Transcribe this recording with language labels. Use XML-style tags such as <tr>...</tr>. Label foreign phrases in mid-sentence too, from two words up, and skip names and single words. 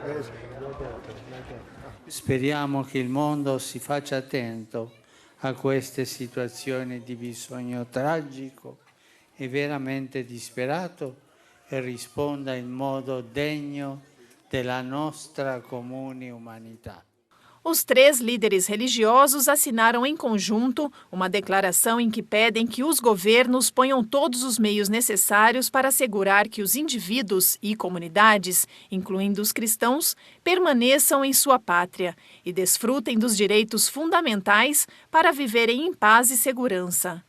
<it>Speriamo che il mondo si faccia attento a queste situazioni di bisogno tragico e veramente disperato e risponda in modo degno della nostra comune umanità.</it> <pt>Os 3 líderes religiosos assinaram em conjunto uma declaração em que pedem que os governos ponham todos os meios necessários para assegurar que os indivíduos e comunidades, incluindo os cristãos, permaneçam em sua pátria e desfrutem dos direitos fundamentais para viverem em paz e segurança.</pt>